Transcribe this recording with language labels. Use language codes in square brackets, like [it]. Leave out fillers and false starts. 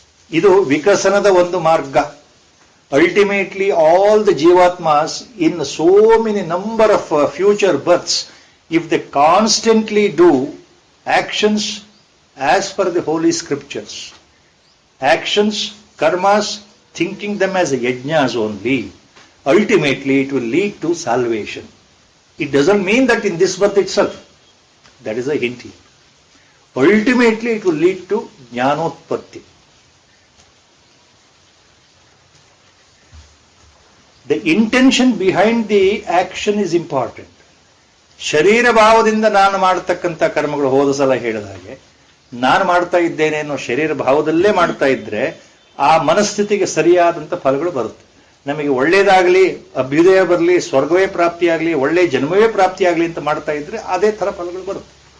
[kn] ಇದು ವಿಕಸನದ ಒಂದು ಮಾರ್ಗ. [en] Ultimately all the ಜೀವಾತ್ಮಾಸ್ in so many number of future births, if they constantly do actions as per the holy scriptures, actions, karmas, thinking them as yajnas only, ultimately it will lead to salvation. It doesn't mean that in this birth itself. That is a hint here. Ultimately it will lead to jnanotpatti. The intention behind the action is important. [kn] ಶರೀರ ಭಾವದಿಂದ ನಾನು ಮಾಡತಕ್ಕಂಥ ಕರ್ಮಗಳು ಹೋದ ಸಲ ಹೇಳಿದ ಹಾಗೆ, ನಾನು ಮಾಡ್ತಾ ಇದ್ದೇನೆ ಅನ್ನೋ ಶರೀರ ಭಾವದಲ್ಲೇ ಮಾಡ್ತಾ ಇದ್ರೆ ಆ ಮನಸ್ಥಿತಿಗೆ ಸರಿಯಾದಂಥ ಫಲಗಳು ಬರುತ್ತೆ. ನಮಗೆ ಒಳ್ಳೇದಾಗಲಿ, ಅಭ್ಯುದಯ ಬರಲಿ, ಸ್ವರ್ಗವೇ ಪ್ರಾಪ್ತಿಯಾಗಲಿ, ಒಳ್ಳೆ ಜನ್ಮವೇ ಪ್ರಾಪ್ತಿಯಾಗಲಿ ಅಂತ ಮಾಡ್ತಾ ಇದ್ರೆ ಅದೇ ತರ ಫಲಗಳು ಬರುತ್ತೆ.